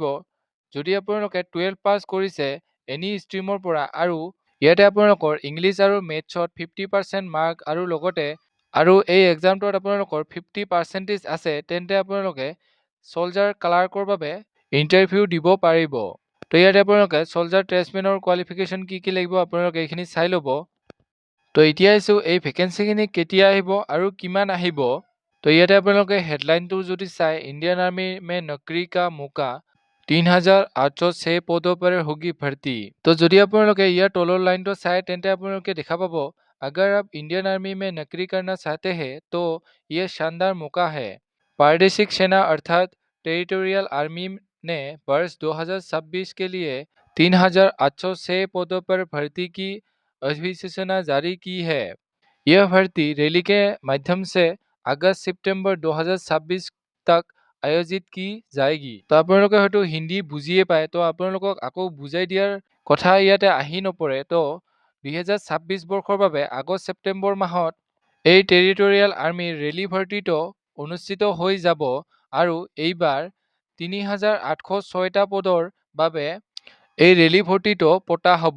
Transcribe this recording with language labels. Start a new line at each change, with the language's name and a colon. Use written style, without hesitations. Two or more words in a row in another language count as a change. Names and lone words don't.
Assamese: যদি আপোনালোকে 12 পাছ কৰিছে
English: any stream
Assamese: পৰা আৰু ইয়াতে আপোনালোকৰ ইংলিছ আৰু মেথছত 50% মাৰ্ক আৰু লগতে আৰু এই এক্সামটোত আপোনালোকৰ 50% আছে, তেন্তে আপোনালোকে
English: soldier clerk
Assamese: বাবে ইণ্টাৰভিউ দিব পাৰিব। তো ইয়াতে আপোনালোকে
English: soldier tradesmen
Assamese: কোৱালিফিকেশ্যন কি লাগিব আপোনালোকে এইখিনি চাই ল'ব। তো এতিয়া আহিছোঁ এই ভেকেঞ্চিখিনি কেতিয়া আহিব আৰু কিমান আহিব। তো ইয়াতে আপোনালোকে হেডলাইনটো যদি চাই,
Hindi: ইণ্ডিয়ান आर्मी में नौकरी का मौका 3806 पदों पर होगी भर्ती।
Assamese: तो যদি আপোনালোকে ইয়াৰ তলৰ লাইনটো চাই, তেন্তে আপোনালোকে দেখা পাব,
Hindi: अगर आप इंडियन आर्मी में नौकरी करना चाहते हैं तो ये शानदार मौका है। प्रादेशिक सेना अर्थात टेरिटोरियल आर्मी ने वर्ष 2026 के लिए 3806 पदों पर भर्ती की अधिसूचना जारी की है। यह भर्ती रैली के माध्यम से अगस्त सितंबर 2026 तक आयोजित की जाएगी।
Assamese: তো আপোনালোকে হয়তো হিন্দী বুজিয়ে পায়, তো আপোনালোকক আকৌ বুজাই দিয়াৰ কথা ইয়াতে আহি নপৰে। তো 2026 বৰ্ষৰ বাবে আগষ্ট ছেপ্টেম্বৰ মাহত এই টেৰিটৰিয়েল আৰ্মিৰ ৰেলী ভৰ্তিটো অনুষ্ঠিত হৈ যাব আৰু এইবাৰ 3806টা পদৰ বাবে এই ৰেলী ভৰ্তিটো পতা হ'ব।